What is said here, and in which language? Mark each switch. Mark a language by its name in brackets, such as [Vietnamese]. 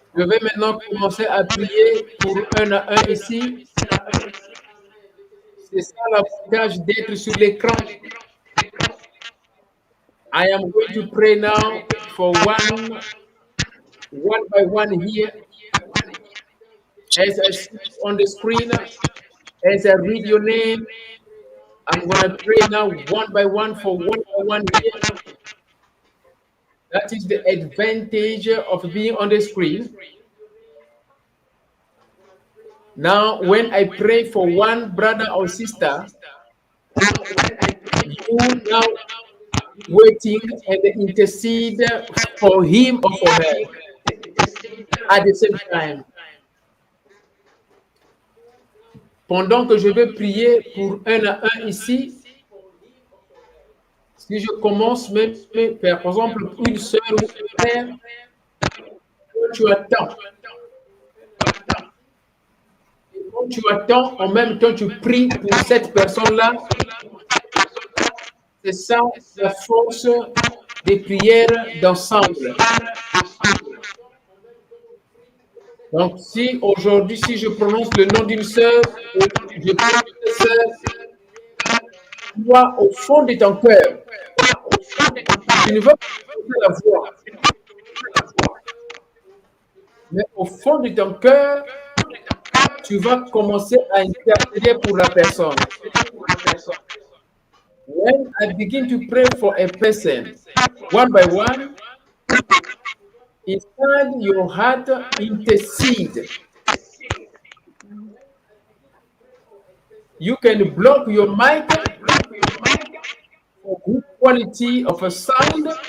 [French] Je vais maintenant commencer à prier pour un à un ici. C'est ça l'avantage d'être sur l'écran. [English] I am going to pray now for one by one here. As I see on the screen, as I read your name, I'm going to pray now one by one here. That is the advantage of being on the screen. Now, when I pray for one brother or sister, you now waiting and intercede for him or for her at the same time. [French] Pendant que je vais prier pour un à un ici, si je commence même par exemple une sœur ou un frère, tu attends. Et quand tu attends, en même temps tu pries pour cette personne-là. C'est ça la force des prières d'ensemble. Donc, si aujourd'hui, si je prononce le nom d'une sœur, je prie pour cette sœur, toi, au fond de ton cœur, tu ne vas pas la voir, mais au fond de ton cœur, tu vas commencer à intercéder pour la personne. [English] When I begin to pray for a person, one by one, inside your heart intercede. You can block your mic for good quality of a sound.